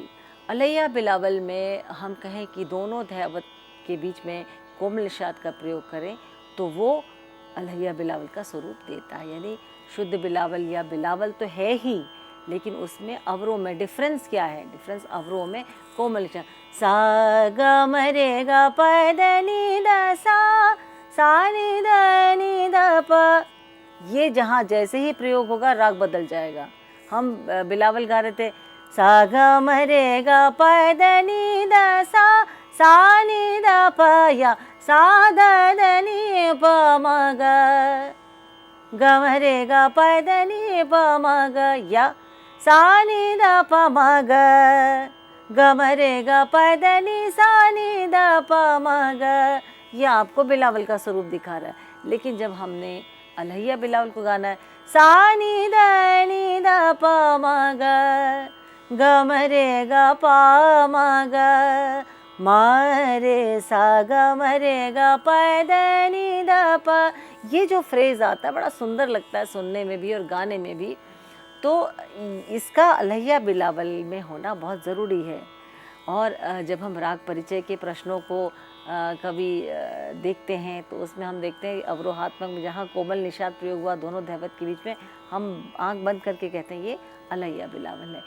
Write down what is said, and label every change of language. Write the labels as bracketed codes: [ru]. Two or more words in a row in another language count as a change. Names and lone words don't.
[hi] अलहैया बिलावल में हम कहें कि दोनों धैवत के बीच में कोमल निषाद का प्रयोग करें तो वो अलहैया बिलावल का स्वरूप देता है। यानी शुद्ध बिलावल या बिलावल तो है ही, लेकिन उसमें अवरों में डिफरेंस क्या है? डिफरेंस अवरों में कोमल निषाद सा ग म रे ग प द नि द सा नि द नि द प, ये जहाँ जैसे ही प्रयोग होगा राग बदल जाएगा। हम बिलावल गा रहे थे सा ग म रे ग प द नि द सा नि द प, या सा द द नि प म ग ग म रे ग प द नि प म ग, या सा नि द प म ग ग म रे ग प द नि सा नि द प म ग। यह आपको बिलावल का स्वरूप दिखा रहा है। लेकिन जब हमने अलहैया बिलावल को गाना है सा नि द प म ग ग म रे ग प म ग म रे सा ग म रे ग प द नि द प, ये जो फ्रेज आता है बड़ा सुंदर लगता है सुनने में भी और गाने में भी। तो इसका अलहैया बिलावल में होना बहुत ज़रूरी है। और जब हम राग परिचय के प्रश्नों को कभी देखते हैं तो उसमें हम देखते हैं अवरोहात्मक में जहाँ कोमल निषाद प्रयोग हुआ दोनों धैवत के बीच में, हम आंख बंद करके कहते हैं ये अलहैया बिलावल है।